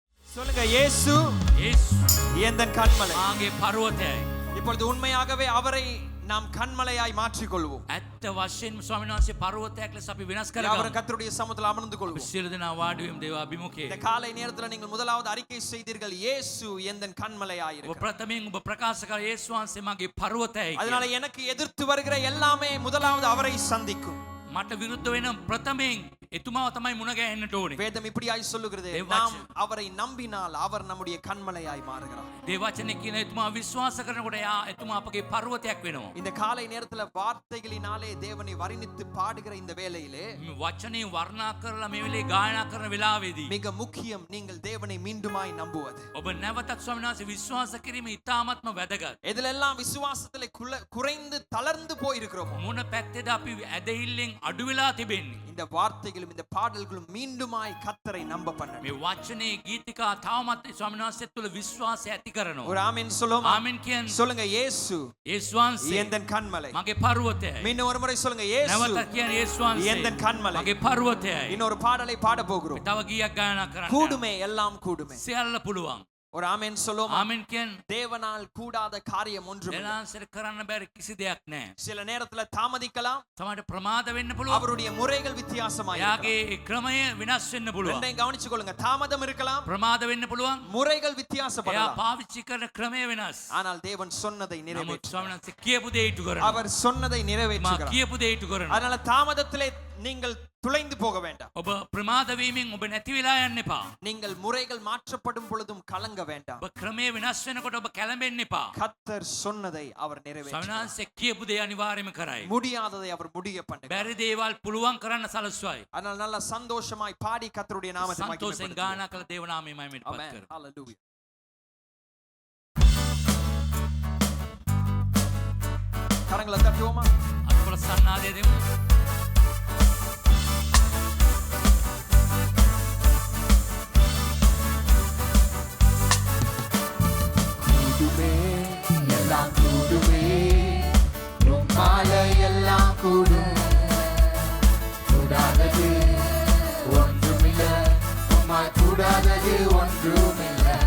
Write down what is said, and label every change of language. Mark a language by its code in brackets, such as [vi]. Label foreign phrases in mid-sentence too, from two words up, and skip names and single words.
[ta] சொல்லுங்க, இயேசு எந்தன் கன்மலை. இப்பொழுது உண்மையாகவே அவரை நாம் கன்மலையாய் மாற்றிக் கொள்வோம். [si] ඇත්ත වශයෙන්ම ස්වාමීන් වහන්සේ පර්වතයක් ලෙස අපි වෙනස් කරගමු. [ta] அவர் கர்த்தருடைய சமூகத்தில் அமர்ந்து கொள்வோம். [si] සියලු දෙනා වාඩි වෙමු දේව අභිමුඛයේ. [ta] இந்த காலை நேரத்தில் நீங்கள் முதலாவது அறிக்கை செய்தீர்கள், இயேசு எந்தன் கன்மலையாய் ඔබ இருக்கிறார். [si] ප්‍රථමයෙන් ඔබ ප්‍රකාශ කර යේසුස් වහන්සේ මගේ පර්වතයයි. [ta] அதனால எனக்கு எதிர்த்து வருகிற எல்லாமே முதலாவது அவரை சந்திக்கும். [si] මට විරුද්ධ වෙන ප්‍රථමයෙන් එතුමාව තමයි මුණ ගැහෙන්නට ඕනේ. [ta] வேதம் இப்படியாய் சொல்லுகிறது, நாம் அவரை நம்பினால் அவர் நம்முடைய கன்மலையாய் மாறுகிறார். [si] දේවචනේ කියන එතුමා විශ්වාස කරනකොට එතුමා අපගේ පර්වතයක් වෙනවා. [ta] இந்த காலை நேரத்துல வார்த்தைகளினாலே தேவனை வர்ணித்து பாடுகிற இந்த வேளையிலே [si] වචනේ වර්ණනා කරලා මේ වෙලේ ගායනා කරන වෙලාවේදී [ta] மிக முக்கியம் நீங்கள் தேவனை மீண்டுமாய் நம்புவது. [si] ඔබ නැවතත් ස්වාමීන් වහන්සේ විශ්වාස කිරීම ඉතාමත්ම වැදගත්. [ta] எதிலெல்லாம் விசுவாசத்திலே குறைந்து தளர்ந்து போயிருக்கிறோமோ [si] මොන පැත්තේද අපි ඇදහිල්ලෙන් අඩු වෙලා තිබෙන්නේ? [ta] இந்த வார்த்தைகளும் இந்த பாடல்களும் மீண்டுமாய் கர்த்தரை நம்ப பண்ணணும். [si] මේ වචනේ ගීතිකා තාමත් ස්වාමීන් වහන්සේ තුළ විශ්වාසය ඇති කරනවා. [ta] ஒரு ஆமென் சொல்லுங்க. [si] ආමෙන් කියන්නේ. [ta] சொல்லுங்க, இயேசு [si] යේසුස් වහන්සේ [ta] எந்தன் கன்மலை. [si] මගේ පර්වතයයි. [ta] மீண்டும் ஒரு முறை சொல்லுங்க, இயேசு [si] නැවතත් කියන්නේ යේසුස් වහන්සේ [ta] எந்தன் கன்மலை. [si] මගේ පර්වතයයි. [ta] இன்னொரு பாடலை பாட போகிறோம். [si] තව ගීයක් ගායනා කරන්න. [ta] கூடுமே, எல்லாம் கூடுமே. [si] සියල්ල පුළුවන්. [ta] ஒரு ஆமென் சொல்லுங்க. [si] ආමෙන් කියන්නේ. [ta] தேவனால் கூடாத காரியம் ஒன்றும் இல்லை. [si] දෙනාන්සර කරන්න බැරි කිසි දෙයක් නැහැ. [ta] சில நேரத்துல தாமதிக்கலாம். [si] සමහරට ප්‍රමාද වෙන්න පුළුවන්. [ta] அவருடைய முறைகள் வித்தியாசமாய் [si] යාගේ ක්‍රමය විනාශ වෙන්න පුළුවන්. [ta] ரெண்டையும் கவனிச்சு கொள்ளுங்க. தாமதம் இருக்கலாம், [si] ප්‍රමාද වෙන්න පුළුවන්. [ta] முறைகள் එයා வித்தியாசப்படலாம். [si] පාවිච්චි කරන ක්‍රමය වෙනස්. [ta] ஆனால் தேவன் சொன்னதை නමුත් நிறைவேற்றார். [si] ස්වාමීන් වහන්සේ කියපු දේ ඉටු කරනවා. [ta] அவர் சொன்னதை මා நிறைவேற்றுகிறார். [si] කියපු දේ ඉටු කරනවා. [ta] அதனால தாமதத்திலே நீங்கள் துளைந்து போக வேண்டாம். [si] ඔබ ප්‍රමාද වීමෙන් ඔබ නැති වෙලා යන්න එපා. [ta] நீங்கள் முறைகள் மாற்றப்படும் பொழுதும் கலங்க வேண்டாம். [si] ඔබ ක්‍රමය වෙනස් වෙනකොට ඔබ කැළඹෙන්න එපා. [ta] கர்த்தர் சொன்னதை அவர் ස්වාමීන් நிறைவேற்றார். [si] වහන්සේ කියපු දේ අනිවාර්යයෙන්ම කරයි. [ta] முடியாததை அவர் முடிய பண்ணுகிறார். [si] බැරි දේවල් පුළුවන් කරන්න සලස්වයි. [ta] அதனால நல்ல சந்தோஷமாய் பாடி கர்த்தருடைய நாமத்தை සන්තෝෂෙන් மகிமைப்படுத்துவோம். [si] ගායනා කළ දේව නාමය මහිමයට පත් ஆமென். කරමු. [ta] ஹalleluya. கரங்களை தட்டுவோமா? [si] අත්කොල සන්නාදය දෙමු. [ta] கூடுமே எல்லாம் கூடுமே மாலை எல்லாம் கூடும் கூடாதது ஒன்றுமில்ல உம்மா கூடாதது ஒன்றுமில்ல